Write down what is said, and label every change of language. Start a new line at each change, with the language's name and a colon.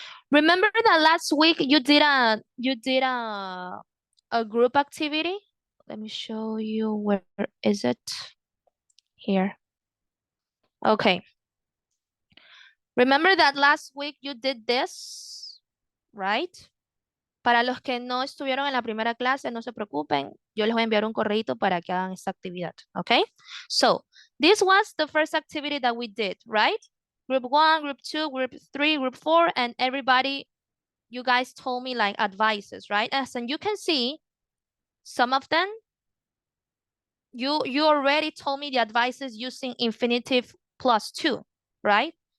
English: Remember that last week you did a group activity? Let me show you, where is it? Here. Okay. Remember that last week you did this, right?
Spanish: Para los que no estuvieron en la primera clase, no se preocupen. Yo les voy a enviar un correito para que hagan esta actividad, okay?
English: So, this was the first activity that we did, right? Group 1, Group 2, Group 3, Group 4, and everybody, you guys told me like advices, right? As and you can see, some of them, you already told me the advices using infinitive plus 2, right?